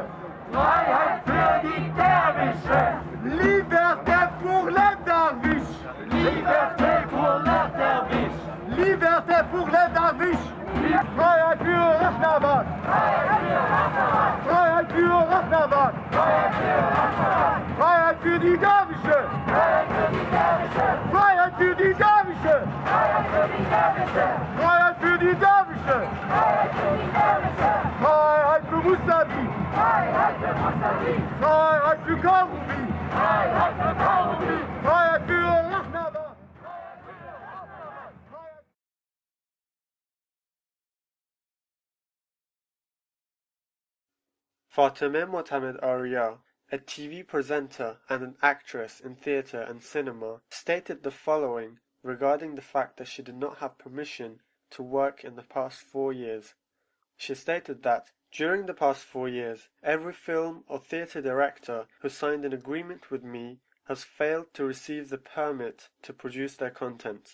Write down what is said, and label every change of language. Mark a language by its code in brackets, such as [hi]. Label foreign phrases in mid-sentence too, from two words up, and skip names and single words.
[de] Freiheit für die Derwische! [fr] Liberté pour les derviches! Liberté pour les derviches! Liberté pour les derviches! [de] Freiheit für Rahnavard! Freiheit für Rahnavard! Freiheit für die Derwische! Freiheit für die Derwische! Freiheit für die Derwische! Freiheit für Mousavi! Freiheit für Karoubi! Freiheit für Rahnavard! [en] Fatemeh Motamed Arya, a TV presenter and an actress in theatre and cinema, stated the following regarding the fact that she did not have permission to work in the past 4 years. She stated that, during the past 4 years, every film or theatre director who signed an agreement with me has failed to receive the permit to produce their content.